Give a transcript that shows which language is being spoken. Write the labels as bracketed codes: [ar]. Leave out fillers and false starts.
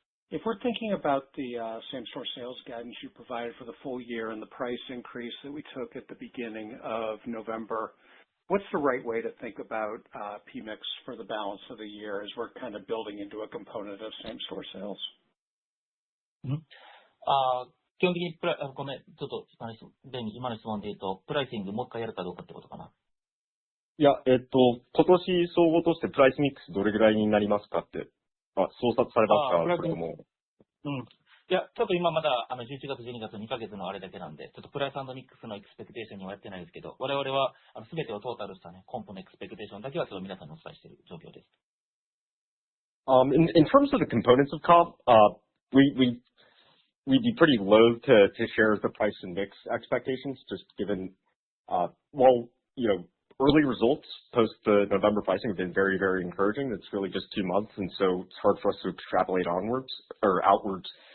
[en] If we're thinking about the same-store sales guidance you provided for the full year and the price increase that we took at the beginning of November, what's the right way to think about PMIX for the balance of the year as we're kind of building into a component of same-store sales? [ja] 基本的にごめん、ちょっと今の質問で言うと、プライシングもう一回やるかどうかってことかな。いや、今年総合としてプライスミックスどれぐらいになりますかって、操作されますか？それとも。いや、ちょっと今まだ11月、12月2ヶ月のあれだけなんで、ちょっとプライス&ミックスのエクスペクテーションにはやってないですけど、我々は全てをトータルしたね、コンポのエクスペクテーションだけはちょっと皆さんにお伝えしている状況です。 [en] In terms of the components of comp, we'd be pretty loath to share the price and mix expectations, just given, early results post the November pricing have been very, very encouraging. It's really just 2 months, and so it's hard for us to extrapolate onwards or outwards.